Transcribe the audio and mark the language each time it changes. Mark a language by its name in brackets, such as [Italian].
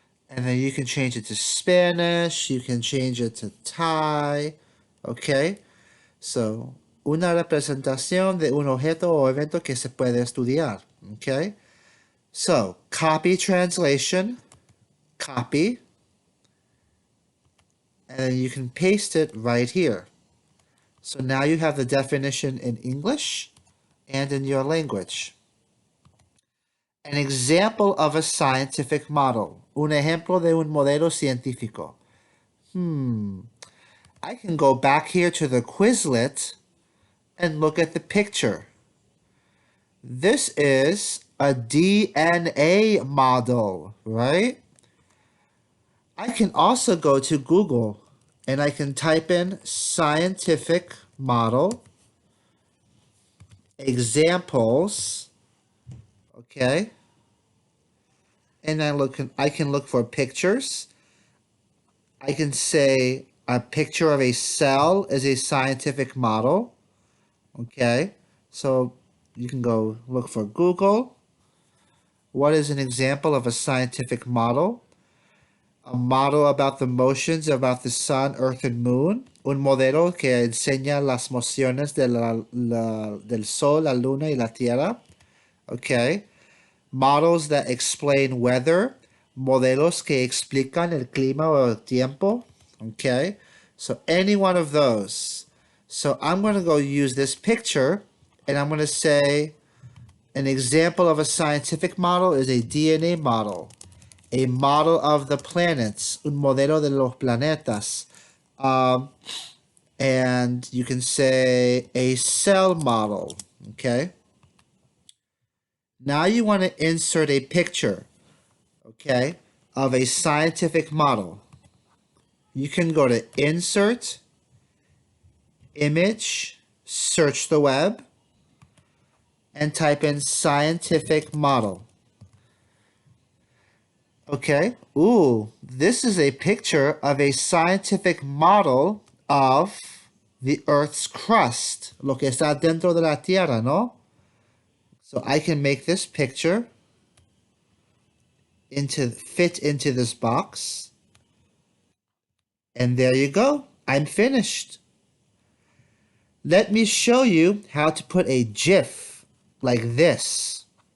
[English] And then you can change it to Spanish, you can change it to Thai, okay? [Spanish] So, una representación de un objeto o evento que se puede estudiar, okay? [English] So, copy translation, copy, and then you can paste it right here. So now you have the definition in English and in your language. An example of a scientific model. [Spanish] Un ejemplo de un modelo científico. [English] I can go back here to the Quizlet and look at the picture. This is a DNA model, right? I can also go to Google and I can type in scientific model examples, okay? And I can look for pictures. I can say a picture of a cell is a scientific model, okay? So you can go look for Google. What is an example of a scientific model? A model about the motions about the sun, earth, and moon. [Spanish] Un modelo que enseña las mociones del sol, la luna, y la tierra. [English] Okay. Models that explain weather. [Spanish] Modelos que explican el clima o el tiempo. [English] Okay. So any one of those. So I'm going to go use this picture and I'm going to say an example of a scientific model is a DNA model. A model of the planets, [Spanish] un modelo de los planetas. [English] And you can say a cell model, okay? Now you want to insert a picture, okay, of a scientific model. You can go to Insert, Image, search the web, and type in scientific model. Okay. Ooh, this is a picture of a scientific model of the Earth's crust. [Spanish] Lo que está dentro de la Tierra, ¿no? [English] So I can make this picture fit into this box. And there you go. I'm finished. Let me show you how to put a GIF like this.